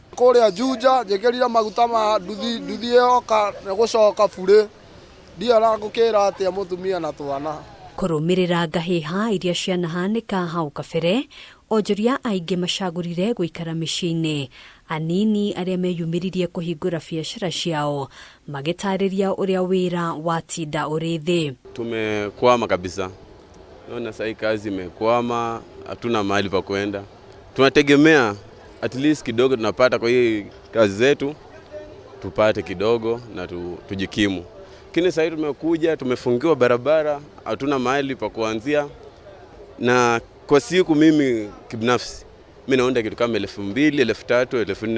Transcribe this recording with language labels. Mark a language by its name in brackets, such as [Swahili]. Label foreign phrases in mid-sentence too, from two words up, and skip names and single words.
[Kikuyu] kuria Juja njekerira maguta ma nduthi yoka na gucoka bure ndiara ngukira atia mutumia na twana kurumirira ngahiha iria cianahanika hau kabere. Onjoria aingi macagurire guikara micini, anini aria meyumiririe kuhingura biacara ciao magitariria uria wira watinda uri thi. [Swahili] Tumekwama kabisa, naona sai kazi imekwama, hatuna mahali pa kwenda. Tunategemea [English] at least [Swahili] kidogo tunapata kwa hii kazi zetu, tupate kidogo na tujikimu. Lakini sasa tumekuja tumefungiwa barabara, hatuna mahali pa kuanzia, na kwa siku mimi kibinafsi mimi naona kitu kama 2,000, 3,000, 4,000.